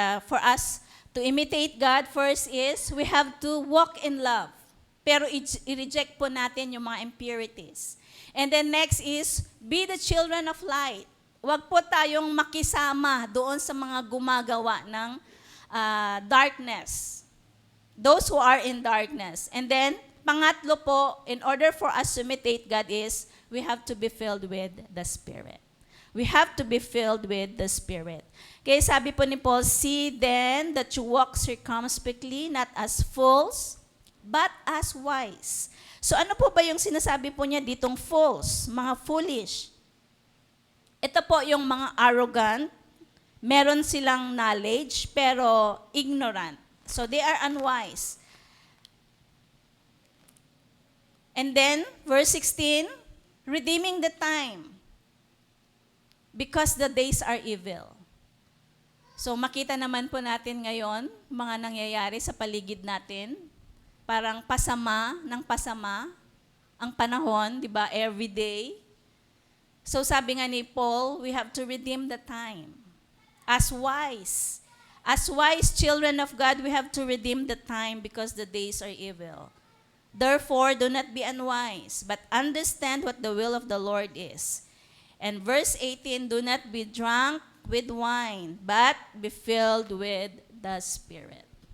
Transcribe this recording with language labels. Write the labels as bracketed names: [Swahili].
[English] For us to imitate God, first is we have to walk in love. [Filipino] Pero i-reject po natin yung mga impurities. [English] And then next is, be the children of light. [Filipino] Huwag po tayong makisama doon sa mga gumagawa ng darkness. [English] Those who are in darkness. And then, [Filipino] pangatlo po, [English] in order for us to imitate God is, we have to be filled with the Spirit. We have to be filled with the Spirit. [Filipino] Kaya sabi po ni Paul, [English] see then that you walk circumspectly, not as fools, but as wise. [Filipino] So ano po ba yung sinasabi po niya ditong fools, mga foolish? Ito po yung mga arrogant, meron silang knowledge, pero ignorant. [English] So they are unwise. And then, verse 16, redeeming the time, because the days are evil. [Filipino] So makita naman po natin ngayon, mga nangyayari sa paligid natin, parang pasama ng pasama ang panahon, di ba, every day. So sabi nga ni Paul, [English] we have to redeem the time. As wise children of God, we have to redeem the time because the days are evil. Therefore, do not be unwise, but understand what the will of the Lord is. And verse 18, do not be drunk with wine, but be filled with the Spirit.